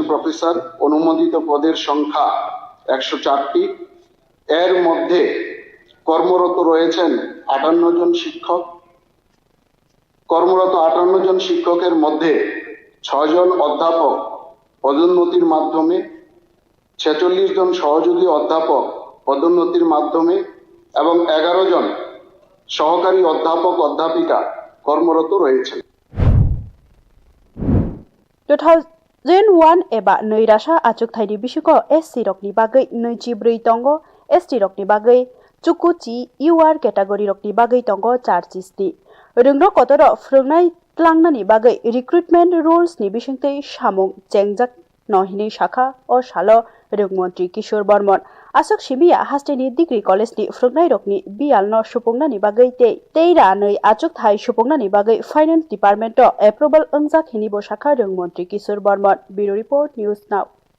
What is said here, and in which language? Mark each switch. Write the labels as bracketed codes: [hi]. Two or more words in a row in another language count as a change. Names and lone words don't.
[bn] প্রফেসর অনুমোদিত পদের সংখ্যা 104টি এর মধ্যে কর্মরত রয়েছেন 58 জন শিক্ষক কর্মরত 58 জন শিক্ষকের মধ্যে 6 জন অধ্যাপক পদোন্নতির মাধ্যমে 46 জন সহযোগী অধ্যাপক পদোন্নতির মাধ্যমে এবং 11 জন সহকারী অধ্যাপক অধ্যাপিকা কর্মরত রয়েছেন [trp] 2001 eba neirasa achuk thaini bisiko SC rokni bagai 24 tongo ST rokni bagai chukuchi UR category rokni bagai tongo 46ti Rungno Kotoro frungnai tlangnani bagai [en] recruitment rules [trp] ni bisingtei samung jengjak nohini shakha o shalo rung Mantri Kishore Bharman asok simia hasteni [en] degree college [trp] ni frungnai rokni bial no supungnani bagai teira nei achuk thai supungnani bagai [en] finance department approval [trp] ungjak hini bo shakha rung Mantri Kishore Bharman [en] bureau report news now